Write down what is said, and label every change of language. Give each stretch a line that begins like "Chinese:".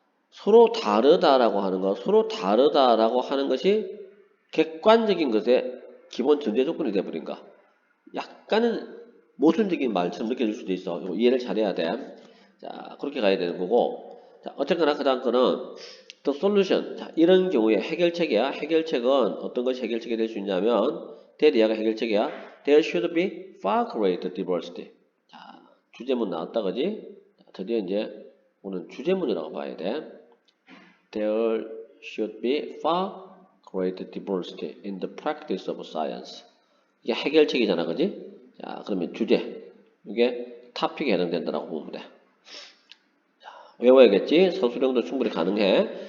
Korean: 서로 다르다라고 하는 거, 서로 다르다라고 하는 것이 객관적인 것의 기본 전제 조건이 되어버린가. 약간은 모순적인 말처럼 느껴질 수도 있어. 이해를 잘해야 돼. 자, 그렇게 가야 되는 거고. 자, 어쨌거나 그 다음 거는
English: the solution.
Korean: 자, 이런 경우에 해결책이야. 해결책은 어떤 것이 해결책이 될 수 있냐면 대리아가 해결책이야.
English: There should be far greater diversity.
Korean: 자, 주제문 나왔다 그지? 자, 드디어 이제 오늘 주제문이라고 봐야 돼.
English: There should be far greater diversity in the practice of science.
Korean: 이게 해결책이잖아, 그지? 자, 그러면 주제. 이게 토픽에 해당된다라고 보면 돼. 자, 외워야겠지? 서술형도 충분히 가능해.